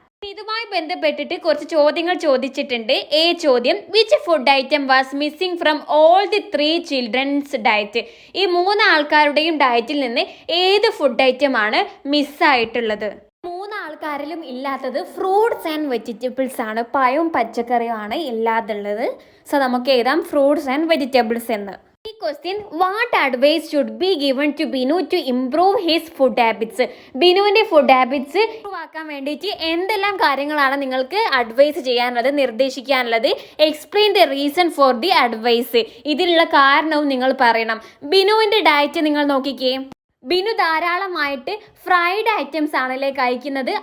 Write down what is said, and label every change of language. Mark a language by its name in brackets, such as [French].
[Malayalam] ഇതുമായി ബന്ധപ്പെട്ടിട്ട് കുറച്ച് ചോദ്യങ്ങൾ ചോദിച്ചിട്ടുണ്ട്. A ചോദ്യം, [English] Which food item was missing from all the 3 children's diet? [Malayalam] ഈ 3 ആൾക്കാരുടെയും ഡയറ്റിൽ നിന്ന് ഏത് ഫുഡ് ഐറ്റം ആണ് മിസ്സായിട്ടുള്ളത്? 3 ആൾക്കാരിലും ഇല്ലാത്തത് ഫ്രൂട്ട്സ് ആൻഡ് വെജിറ്റബിൾസ് ആണ്. പഴവും പച്ചക്കറിയും ആണ് ഇല്ലാതുള്ളത്. സോ നമുക്ക് എഴുതാം ഫ്രൂട്ട്സ് ആൻഡ് വെജിറ്റബിൾസ് എന്ന്. ഈ [English] question, what advice should be given to Binu to improve his food habits? [Malayalam] ബിനുവിൻ്റെ food habits improve ആക്കാൻ വേണ്ടിയിട്ട് എന്തെല്ലാം കാര്യങ്ങളാണ് നിങ്ങൾക്ക് അഡ്വൈസ് ചെയ്യാനുള്ളത്, നിർദ്ദേശിക്കാനുള്ളത്? [English] Explain the reason for the advice. [Malayalam] ഇതിനുള്ള കാരണവും നിങ്ങൾ പറയണം. ബിനുവിൻ്റെ ഡയറ്റ് നിങ്ങൾ നോക്കിക്കേ. ബിനു ധാരാളമായിട്ട് ഫ്രൈഡ് ഐറ്റംസ് ആണല്ലേ കഴിക്കുന്നത്.